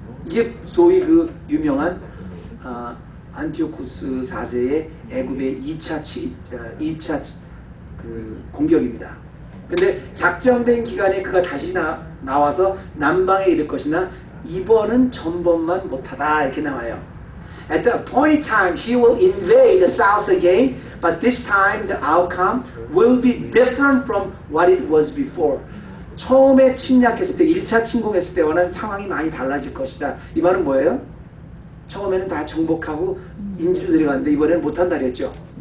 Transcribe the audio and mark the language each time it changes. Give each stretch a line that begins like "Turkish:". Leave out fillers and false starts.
Korean: 이게 소위 그 유명한 안티오쿠스 4세의 애굽의 2차 그 공격입니다. 근데 작정된 기간에 그가 다시 나와서 남방에 이를 것이나 이번은 전번만 못하다 이렇게 나와요.
English: At the appointed time he will invade the south again, but this time the outcome will be different from what it was before.
Korean: 처음에 침략했을 때, 1차 침공했을 때와는 상황이 많이 달라질 것이다. 이 말은 뭐예요? 처음에는 다 정복하고 인지로 내려갔는데 이번에는 못한다 그랬죠.